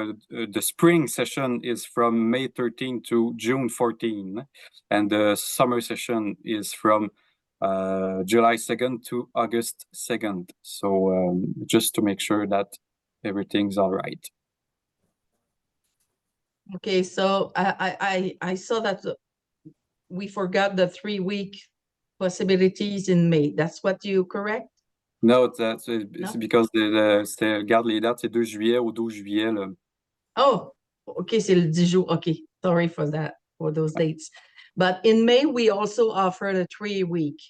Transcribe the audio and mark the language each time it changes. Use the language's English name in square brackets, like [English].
[English] The spring session is from May 13 to June 14, and the summer session is from July 2nd to August 2nd. So just to make sure that everything's all right. Okay, so I saw that we forgot the 3-week possibilities in May. That's what you correct? [French] No, c'est because regarde les dates, c'est 2 juillet au 12 juillet. Là. Oh, okay, c'est le 10 jours. [English] Okay, sorry for that, for those dates. But in May, we also offered a 3-week